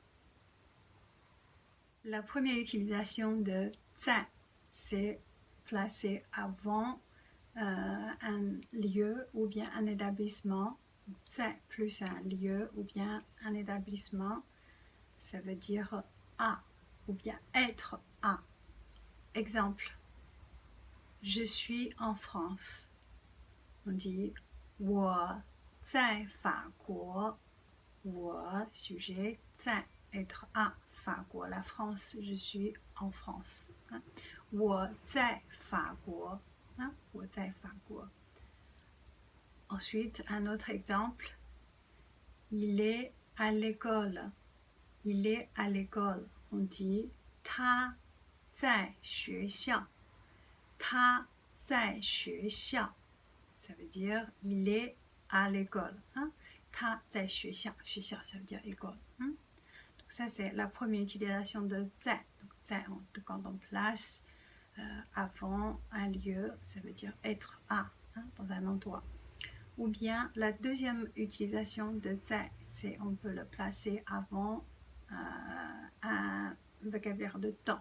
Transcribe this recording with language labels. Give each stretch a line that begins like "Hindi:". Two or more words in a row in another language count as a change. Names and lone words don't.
French: La première utilisation de 在, c'est placé avant un lieu ou bien un établissement. 在 plus un lieu ou bien un établissement, ça veut dire à ou bien être à. Exemple, je suis en France. On dit
Chinese: 我在法国.
French: 我 sujet 在 être à 法国 la France, je suis en France.
Chinese: 我在法国. 我在法国.
French: Ensuite, un autre exemple, il est à l'école. Il est à l'école. On dit
Chinese: 他在学校. 他在学校.
French: Ça veut dire il est à l'école.
Chinese: 他在学校. 学校,
French: ça veut dire école. Donc ça, c'est la première utilisation de 在. Donc 在, quand on place avant un lieu, ça veut dire être à, dans un endroit. Ou bien la deuxième utilisation de 在, c'est on peut le placer avant un vocabulaire de temps.